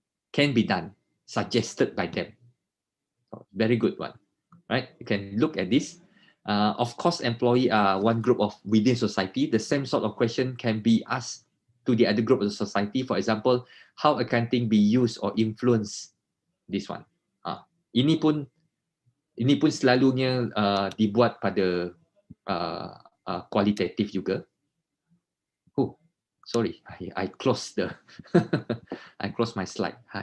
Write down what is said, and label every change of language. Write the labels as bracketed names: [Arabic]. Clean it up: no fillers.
[English] Can be done, suggested by them. Very good one, right? You can look at this. Of course, employee are one group of within society. The same sort of question can be asked to the other group of the society. For example, how accounting be used or influence this one. [Malay] Ini pun selalunya dibuat pada kualitatif juga. [English] Sorry, I closed the I closed my slide.